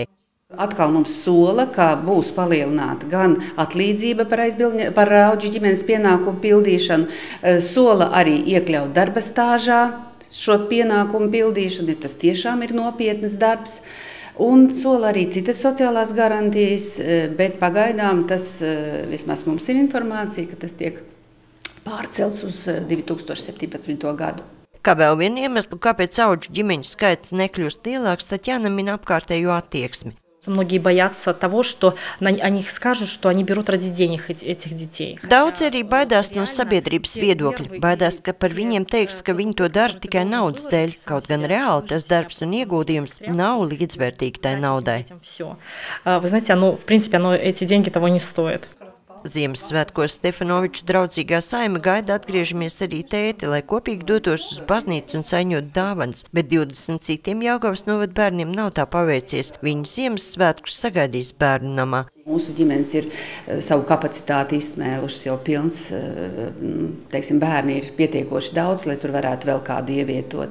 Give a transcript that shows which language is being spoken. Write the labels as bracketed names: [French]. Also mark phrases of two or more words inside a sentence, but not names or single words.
[Latvian] Atkal mums sola, ka būs palielināta gan atlīdzība par auģu ģimenes pienākumu pildīšanu, sola arī iekļaut darba stāžā šo pienākumu pildīšanu, ja tas tiešām ir nopietnas darbs, un sola arī citas sociālās garantijas, bet pagaidām tas, vismaz mums ir informācija, ka tas tiek pārcelts uz 2017. gadu. Kā vēl vienu iemeslu, kāpēc auģu ģimeņu skaits nekļūst lielāks, Taķjana min apkārtējo attieksmi. [Russian] Многие боятся того, что о них скажут, что они берут ради денег этих детей. [Latvian] Daudz arī baidās no sabiedrības viedokļa. Baidās, ka par viņiem teiks, ka viņi to dara tikai naudas dēļ, kaut gan reāli tas darbs un ieguldījums nav līdzvērtīgi tai naudai. [Russian] Вы знаете, в принципе, эти деньги того не стоят. [Latvian] Ziemassvētkos Stefanoviču draudzīgā saime gaida atgriežamies arī tēti, lai kopīgi dotos uz baznīcu un saņot dāvanas, bet 20 citiem Jelgavas novada bērniem nav tā paveicies. Viņi Ziemassvētkus sagaidīs bērnu namā. Mūsu ģimenes ir savu kapacitāti izsmēlušas jau pilns, bērni ir pietiekoši daudz, lai tur varētu vēl kādu ievietot.